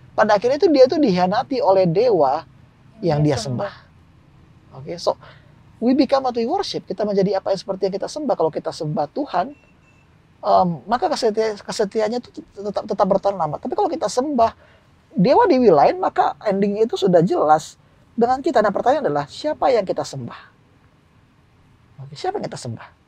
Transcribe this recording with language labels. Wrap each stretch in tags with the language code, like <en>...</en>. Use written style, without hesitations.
<id>pada akhirnya itu dia dikhianati oleh dewa yang dia sembah.</id> <en>Oke, so we become what we worship.</en> <id>Kita menjadi apa yang seperti yang kita sembah. Kalau kita sembah Tuhan, maka kesetiaannya itu tetap bertahan lama. Tapi kalau kita sembah dewa-dewi lain, maka endingnya itu sudah jelas dengan kita. Nah, pertanyaan adalah siapa yang kita sembah? Oke, siapa yang kita sembah?</id>